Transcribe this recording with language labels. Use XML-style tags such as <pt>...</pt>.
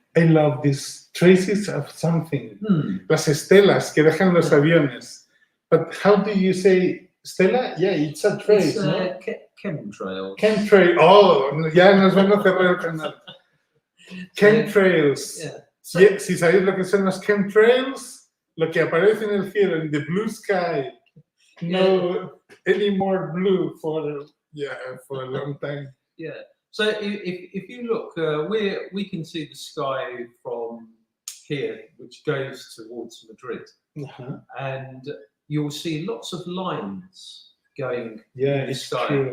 <en>I love these traces of something.</en> <es>Las estelas que dejan los aviones.</es> <en>But how do you say stela? Yeah, it's a trace, It's</en> <es>¿no?</es> <en>chemtrails.</en> <es>Chemtrails. Oh, ya nos van a cerrar el canal. Chemtrails.</es> <en>Yeah.</en> <es>So, si sabéis lo que son los chemtrails, lo que aparece en el cielo, in the blue sky.</es> <en>No any more blue for a long time. Yeah. So if you look, we can see the sky from here, which goes towards Madrid, and you'll see lots of lines going in the sky.</en>